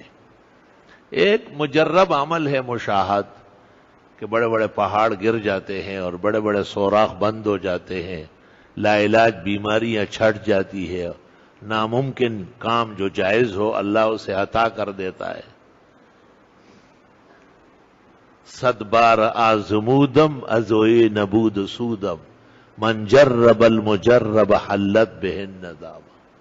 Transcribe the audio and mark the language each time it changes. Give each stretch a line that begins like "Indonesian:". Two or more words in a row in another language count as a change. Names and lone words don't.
Urdu: ایک مجرب عمل ہے مشاہد، کہ بڑے بڑے پہاڑ گر جاتے ہیں اور بڑے بڑے سوراخ بند ہو جاتے ہیں، لا علاج بیماریاں چھٹ جاتی ہے، ناممکن کام جو جائز ہو اللہ اسے عطا کر دیتا ہے۔
Persian: 100 بار آزمودم ازوئے نبود سودم،
Arabic: من جرب المجرب حلت بہ الندامہ۔